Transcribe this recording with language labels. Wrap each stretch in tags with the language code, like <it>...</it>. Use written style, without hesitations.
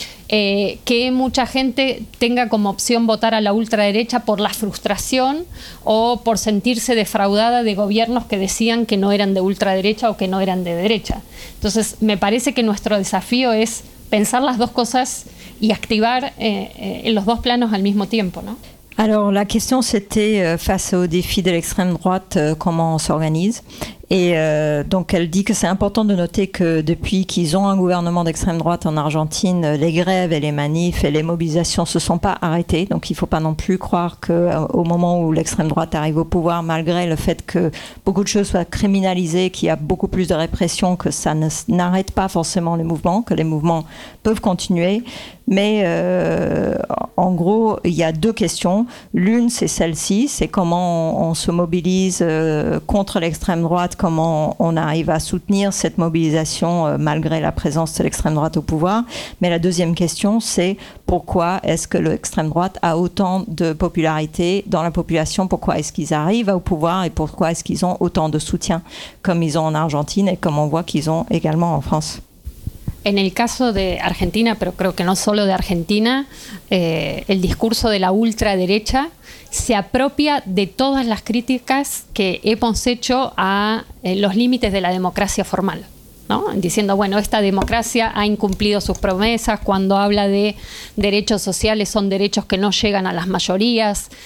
<es>Que mucha gente tenga como opción votar a la ultraderecha por la frustración o por sentirse defraudada de gobiernos que decían que no eran de ultraderecha o que no eran de derecha. Entonces, me parece que nuestro desafío es pensar las dos cosas y activar en los dos planos al mismo tiempo, ¿no?</es> <fr>Alors, la question, c'était face au défi de l'extrême droite, comment on s'organise? Et donc, elle dit que c'est important de noter que depuis qu'ils ont un gouvernement d'extrême droite en Argentine, les grèves et les manifs et les mobilisations ne se sont pas arrêtées. Donc, il ne faut pas non plus croire qu'au moment où l'extrême droite arrive au pouvoir, malgré le fait que beaucoup de choses soient criminalisées, qu'il y a beaucoup plus de répression, que ça n'arrête pas forcément les mouvements, que les mouvements peuvent continuer. Mais en gros, il y a deux questions. L'une, c'est celle-ci, c'est comment on se mobilise contre l'extrême droite, comment on arrive à soutenir cette mobilisation malgré la présence de l'extrême droite au pouvoir. Mais la deuxième question, c'est pourquoi est-ce que l'extrême droite a autant de popularité dans la population? Pourquoi est-ce qu'ils arrivent au pouvoir et pourquoi est-ce qu'ils ont autant de soutien comme ils ont en Argentine et comme on voit qu'ils ont également en France?</fr> <es>En el caso de Argentina, pero creo que no solo de Argentina, el discurso de la ultraderecha se apropia de todas las críticas que hemos hecho a los límites de la democracia formal, ¿no? Diciendo, bueno, esta democracia ha incumplido sus promesas, cuando habla de derechos sociales son derechos que no llegan a las mayorías.</es>